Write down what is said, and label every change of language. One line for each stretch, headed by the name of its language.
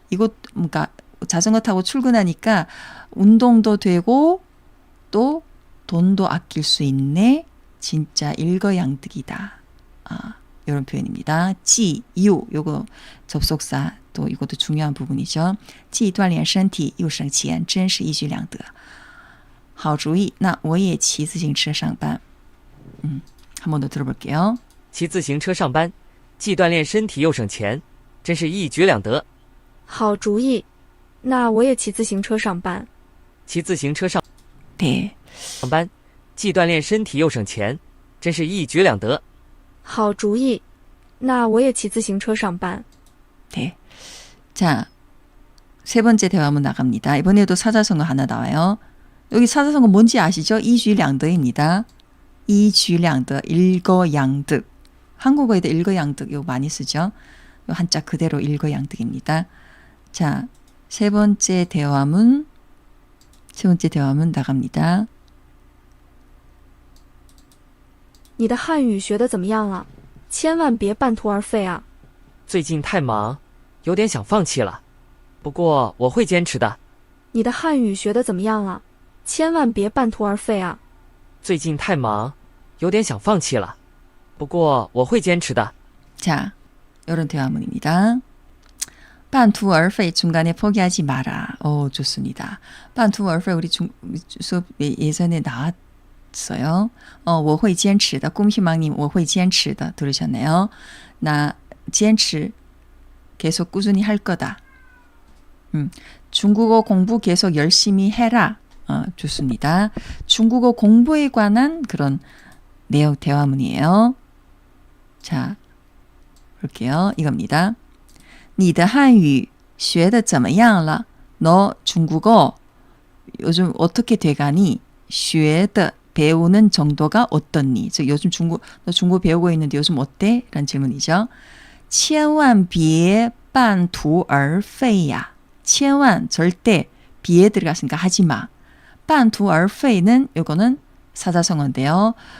Korean: 그러니까 자전거 타고 출근하니까 운동도 되고 또 돈도 아낄 수 있네. 진짜 일거양득이다. 이런 표현입니다. 지, 유, 요거 접속사 또 이것도 중요한 부분이죠.
Chinese: 既锻炼身体又省钱真是一举两得. 好主意那我也骑自行车上班.
Korean: 한 번 더 들어볼게요.
Chinese: 骑自行车上班，既锻炼身体又省钱，真是一举两得。好主意，那我也骑自行车上班。骑自行车上
Korean: 네.
Chinese: 班，既锻炼身体又省钱，真是一举两得。好主意，那我也骑自行车上班。
Korean: 네. 자, 세 번째 대화문 나갑니다. 이번에도 사자성어 하나 나와요. 여기 사자성어 뭔지 아시죠? 一举两得입니다. 一举两得, 일거양득. 한국어에도 일거양득 이거 많이 쓰죠. 한자 그대로 일거양득입니다. 자, 세 번째 대화문 나갑니다.
Chinese: 你的汉语学得怎么样了？千万别半途而废啊！最近太忙，有点想放弃了。不过我会坚持的。你的汉语学得怎么样了？千万别半途而废啊！最近太忙，有点想放弃了。不过我会坚持的。
Korean: 자, 이런 대화문입니다. 半途而废, 중간에 포기하지 마라. 좋습니다. 半途而废 우리 수업 예전에 나왔어요.
Chinese: 我会坚持的.
Korean: 꿈희망님
Chinese: 我会坚持的
Korean: 들으셨네요. 나 坚持 계속 꾸준히 할 거다. 중국어 공부 계속 열심히 해라. 좋습니다. 중국어 공부에 관한 그런 내용 대화문이에요. 자, 볼게요. 이겁니다. 你的汉语学得怎么样了? 너 중국어 요즘 어떻게 돼가니? 学的 배우는 정도가 어떻니? 즉 요즘 너 중국어 배우고 있는데 요즘 어때? 라는 질문이죠.
Chinese: 千万别半途而废呀.
Korean: 千万 절대 비에 들어갔으니까 하지 마. 半途而废는 요거는 사자성어인데요.